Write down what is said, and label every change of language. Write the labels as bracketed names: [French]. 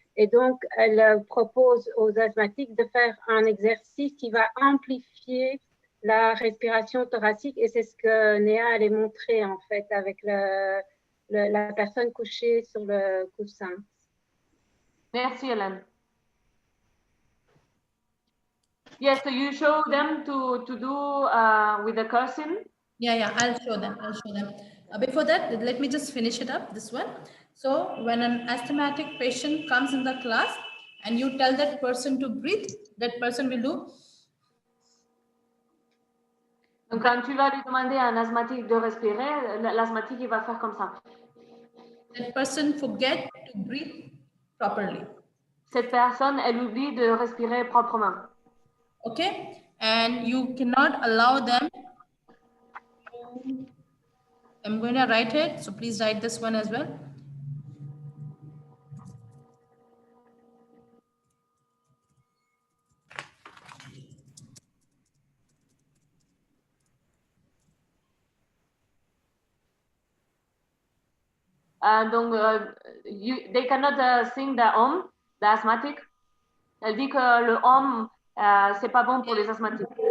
[French] Et donc, elle propose aux asthmatiques de faire un exercice qui va amplifier la respiration thoracique. Et c'est ce que Neha allait montrer, en fait, avec la personne couchée sur le coussin. Merci, Hélène. [English] Yes, so you show them to do with the cursing? Yeah, I'll show them. Before that, let me just finish it up, this one. So when an asthmatic patient comes in the class and you tell that person to breathe, that person will do. [French] Donc, quand tu vas lui demander à un asthmatique de respirer, l'asthmatique, il va faire comme ça. [English] That person forget to breathe properly. [French] Cette personne, elle oublie de respirer proprement. [English] Okay, and you cannot allow them. I'm going to write it, so please write this one as well. [French] Donc, [English] they cannot sing the home, the asthmatic. [French] Elle dit que le home, c'est pas bon pour les asthmatiques.